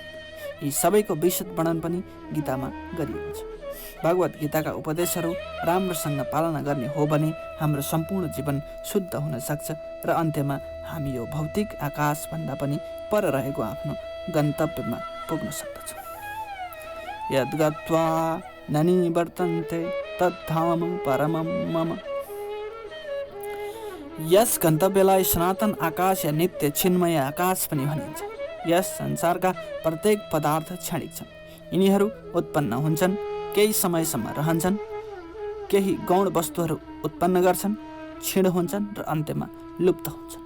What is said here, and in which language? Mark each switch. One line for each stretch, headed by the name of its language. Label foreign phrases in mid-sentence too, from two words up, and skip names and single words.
Nepali: यी सबैको विशद वर्णन पनि गीतामा गरिएको छ। भगवत गीताका उपदेशहरू राम्रोसँग पालना गर्ने हो भने हाम्रो सम्पूर्ण जीवन शुद्ध हुन सक्छ र अन्त्यमा हामी यो भौतिक आकाशभन्दा पनि पर रहेको आफ्नो गन्तव्यमा पुग्न सक्दछौँ।
Sanskrit: यद्गत्वा न निवर्तन्ते तद्धाम परमं मम।
Nepali: यस गन्तव्यलाई सनातन आकाश या नित्य छिन्मय आकाश पनि भनिन्छ। यस संसारका प्रत्येक पदार्थ क्षणिक छन्। यिनीहरू उत्पन्न हुन्छन्, केही समयसम्म रहन्छन्, केही गौण वस्तुहरू उत्पन्न गर्छन्, क्षीण हुन्छन् र अन्त्यमा लुप्त हुन्छन्।